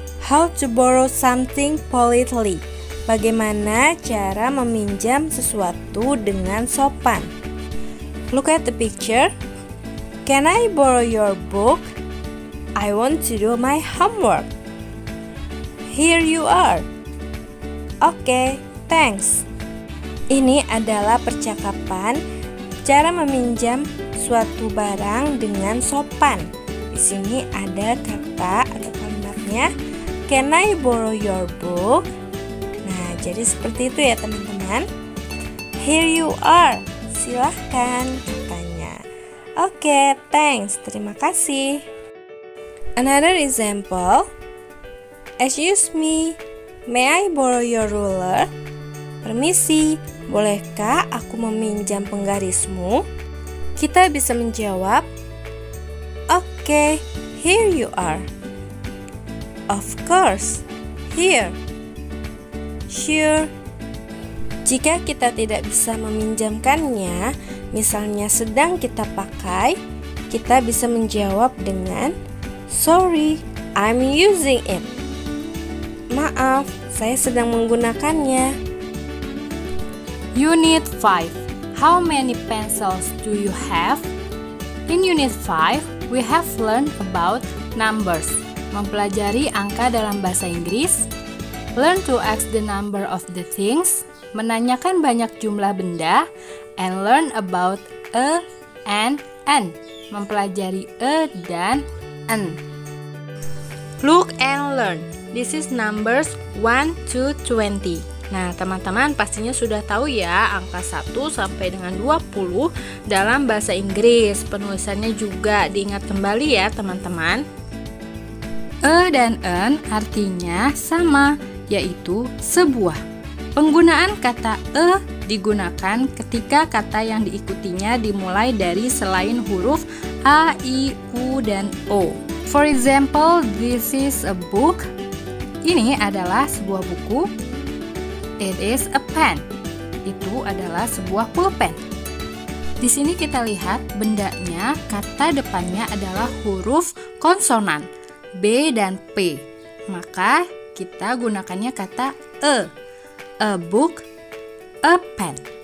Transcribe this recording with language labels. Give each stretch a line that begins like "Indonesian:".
English: How to borrow something politely.
Indonesian: Bagaimana cara meminjam sesuatu dengan sopan?
English: Look at the picture. Can I borrow your book? I want to do my homework. Here you are. Okay, thanks.
Indonesian: Ini adalah percakapan cara meminjam suatu barang dengan sopan. Di sini ada kata atau kalimatnya,
English: Can I borrow your book?
Indonesian: Nah, jadi seperti itu ya teman-teman.
English: Here you are.
Indonesian: Silahkan katanya. Oke, thanks. Terima kasih.
English: Another example. Excuse me, may I borrow your ruler?
Indonesian: Permisi, bolehkah aku meminjam penggarismu? Kita bisa menjawab,
English: Okay, here you are. Of course, here. Sure.
Indonesian: Jika kita tidak bisa meminjamkannya, misalnya sedang kita pakai, kita bisa menjawab dengan
English: Sorry, I'm using it.
Indonesian: Maaf, saya sedang menggunakannya.
English: Unit 5. How many pencils do you have? In Unit 5, we have learned about numbers.
Indonesian: Mempelajari angka dalam bahasa Inggris.
English: Learn to ask the number of the things.
Indonesian: Menanyakan banyak jumlah benda.
English: And learn about a and an.
Indonesian: mempelajari e dan n.
English: Look and learn. This is numbers 1 to 20.
Indonesian: Nah, teman-teman pastinya sudah tahu ya angka 1 sampai dengan 20 dalam bahasa Inggris. Penulisannya juga diingat kembali ya, teman-teman. E dan n artinya sama, yaitu sebuah. Penggunaan kata e digunakan ketika kata yang diikutinya dimulai dari selain huruf a, i, u, dan o.
English: For example, this is a book.
Indonesian: Ini adalah sebuah buku.
English: It is a pen.
Indonesian: Itu adalah sebuah pulpen. Di sini kita lihat bendanya, kata depannya adalah huruf konsonan B dan P. Maka kita gunakannya kata e.
English: A book, a pen.